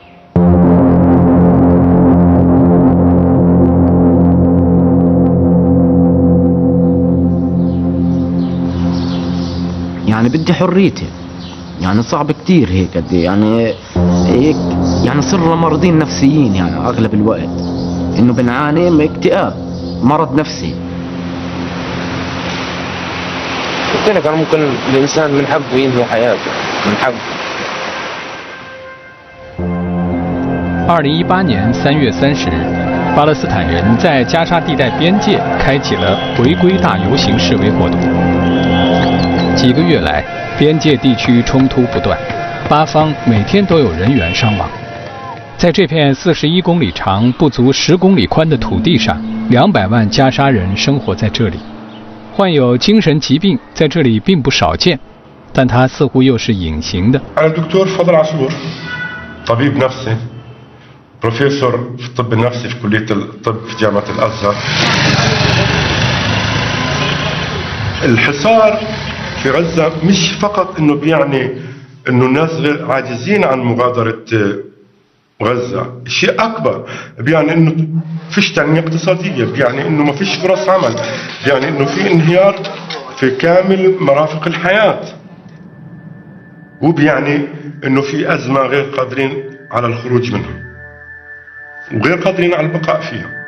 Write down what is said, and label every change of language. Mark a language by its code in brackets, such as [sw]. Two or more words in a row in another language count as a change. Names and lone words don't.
[ar] يعني بدي حريتي، يعني صعب كتير هيك قد يعني هيك يعني صرنا مرضين نفسيين يعني اغلب الوقت، انه بنعاني من اكتئاب، مرض نفسي. كان ممكن الانسان من حقه ينهي حياته، من حقه. [zh] 2018 年3月30日，巴勒斯坦人在加沙地带边界开启了回归大游行示威活动。几个月来，边界地区冲突不断，8方每天都有人员伤亡。在这片41公里长、不足10公里宽的土地上，200万加沙人生活在这里。患有精神疾病在这里并不少见，但它似乎又是隐形的。 [ar] أنا الدكتور فضل عاشور، طبيب نفسي، بروفيسور في الطب النفسي في كلية الطب في جامعة الأزهر. الحصار في غزة مش فقط انه بيعني انه الناس عاجزين عن مغادرة غزة، شيء اكبر، بيعني انه فيش تنمية اقتصادية، بيعني انه ما فيش فرص عمل، بيعني انه في انهيار في كامل مرافق الحياة، وبيعني انه في ازمة غير قادرين على الخروج منها وغير قادرين على البقاء فيها.